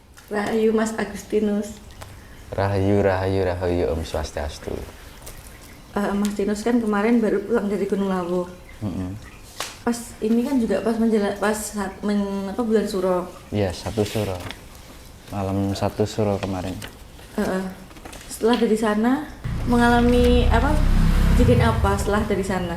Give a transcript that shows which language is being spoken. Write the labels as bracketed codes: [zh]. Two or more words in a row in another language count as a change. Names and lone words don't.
[id] Rahayu Mas Agustinus. Rahayu, rahayu, rahayu, Om Swastiastu. Mas Tinus kan kemarin baru pulang dari Gunung Lawu. Pas ini kan juga pas bulan Suro. Iya, 1 Suro. Malam 1 Suro kemarin. Setelah dari sana mengalami kejadian apa setelah dari sana?